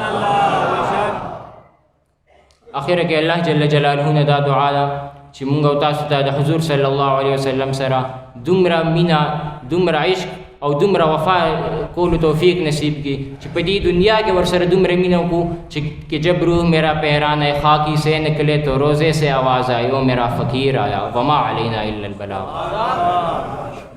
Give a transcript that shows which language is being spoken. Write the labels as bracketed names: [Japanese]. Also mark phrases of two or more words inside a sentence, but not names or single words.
[Pashto] اخر کې الله جل جلاله نه دا دعا ده چې مونږ او تاسو ته د حضور [Arabic] صلی الله علیه وسلم [Pashto] سره دومره مینا دومره عشق او دومره وفا کولو توفیق نصیب کی چې په دې دنیا کې ورسره دومره مینه وکړو چې [Urdu] جب روح میرا پیران ہے خاکی سے نکلے تو روزے سے آواز آئی او میرا فقیر آیا [Arabic] وما علینا الا البلاغ